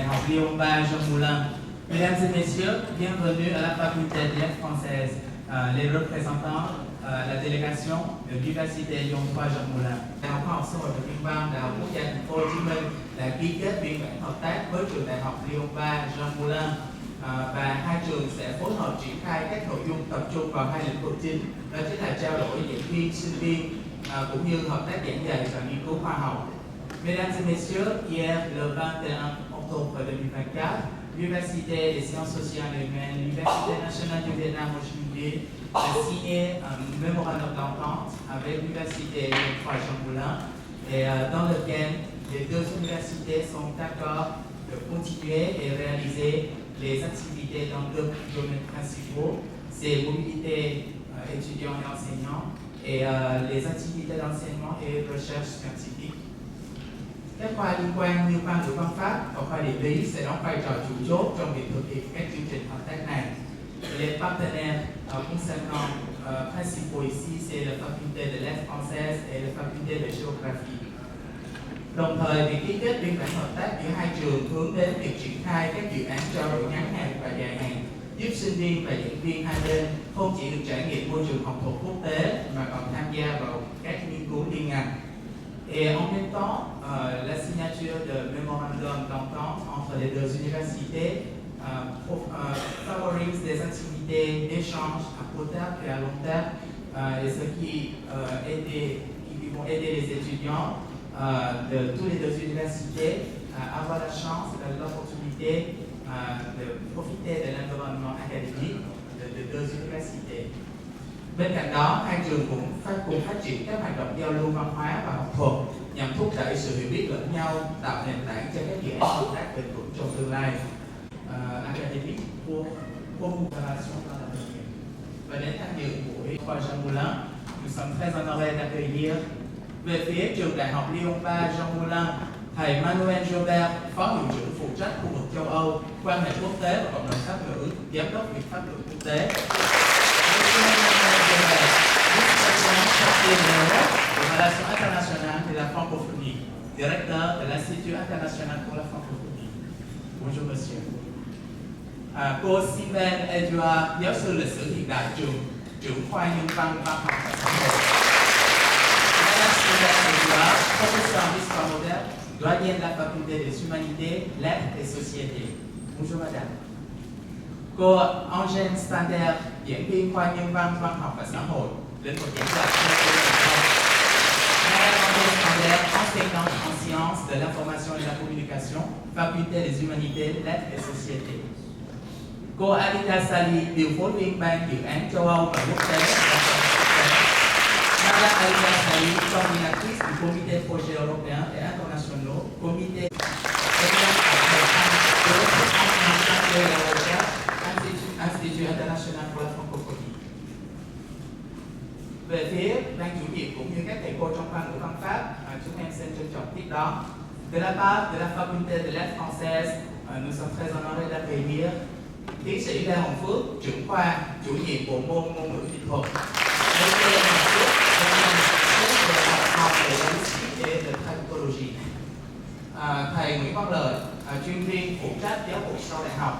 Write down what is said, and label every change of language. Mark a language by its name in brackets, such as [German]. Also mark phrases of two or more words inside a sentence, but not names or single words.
[French] Lyon 3 Jean Moulin. Mesdames et messieurs, bienvenue à la faculté de lettres françaises. Les représentants, la délégation de l'Université Lyon 3 Jean Moulin. [Vietnamese] Đại học Khoa học Xã hội và Nhân văn Đại học Quốc gia Thành phố Hồ Chí Minh đã ký kết biên bản hợp tác với trường Đại học Lyon 3 Jean Moulin và hai trường sẽ phối hợp triển khai các nội dung tập trung vào hai lĩnh vực chính, đó chính là trao đổi giảng viên, sinh viên cũng như hợp tác giảng dạy và nghiên cứu khoa học. [French] Mesdames et messieurs, hier le 21 octobre 2024, l'Université des sciences sociales et humaines, l'Université nationale du Vietnam Ho Chi Minh Ville a signé un mémorandum d'entente avec l'Université Lyon 3 Jean Moulin et dans lequel les deux universités sont d'accord de continuer et réaliser les activités dans deux domaines principaux, c'est mobilité étudiants et enseignants et les activités d'enseignement et recherche scientifique. [Vietnamese] Các khoa liên quan như khoa ngữ văn pháp và khoa địa lý sẽ đóng vai trò chủ chốt trong việc thực hiện các chương trình hợp tác này. [French] Les partenaires concernant principaux ici, c'est la faculté de lettres françaises et la faculté de géographie. [Vietnamese] Đồng thời, việc ký kết biên bản hợp tác giữa hai trường hướng đến việc triển khai các dự án trao đổi ngắn hạn và dài hạn, giúp sinh viên và giảng viên hai bên không chỉ được trải nghiệm môi trường học thuật quốc tế mà còn tham gia vào các nghiên cứu liên ngành. [French] Et en même temps, la signature de mémorandum d'entente entre les deux universités favorise des activités d'échange à court terme et à long terme, et ce qui vont aider les étudiants de toutes les deux universités à avoir la chance, l'opportunité de profiter de l'environnement académique de deux universités. [Vietnamese] Bên cạnh đó, hai trường cũng cùng phát triển các hoạt động giao lưu văn hóa và học thuật nhằm thúc đẩy sự hiểu biết lẫn nhau, tạo nền tảng cho các dự án hợp tác bền vững trong tương lai. [French] Académique pour coopération dans l'avenir. [Vietnamese] Và đến tham dự buổi khoa Jean Moulin, [French] nous sommes très honorés d'accueillir [Vietnamese] về phía trường Đại học Lyon 3 Jean Moulin, thầy Manuel Jobert, phó hiệu trưởng phụ trách khu vực châu Âu, quan hệ quốc tế và cộng đồng pháp ngữ, giám đốc Viện Pháp ngữ Quốc tế. [French] De relations internationales de la francophonie, directeur de l'Institut international pour la francophonie. Bonjour monsieur. [Vietnamese] Cô Sylvain Edouard, giáo sư lịch sử hiện đại trưởng khoa nhân văn văn học và xã hội. [French] Madame Sylvain Edouard, professeure en histoire moderne, doyenne de la faculté des humanités, lettres et sociétés. Bonjour madame. [Vietnamese] Cô Angèle Stander, giảng viên khoa nhân văn văn học và xã hội, lĩnh vực giảng dạy. [French] Madame Angèle Stander, enseignante en sciences de l'information et de la communication, faculté des humanités, lettres et sociétés. [Vietnamese] Cô Anita Sali, điều phối viên ban dự án châu Âu và quốc tế. [French] Madame Anita Sali, coordinatrice du comité projet européen et internationaux, comité Institut international pour la francophonie. [Vietnamese] Về phía ban chủ nhiệm cũng như các thầy cô trong khoa ngữ văn pháp, chúng em xin trân trọng tiếp đón. [French] De la part de la faculté de lettres françaises, nous sommes très honorés d'accueillir [Vietnamese] tiến sĩ Lê Hồng Phước, trưởng khoa, chủ nhiệm bộ môn ngôn ngữ kỹ thuật. Thầy Nguyễn Văn Lợi, chuyên viên phụ trách giáo dục sau đại học.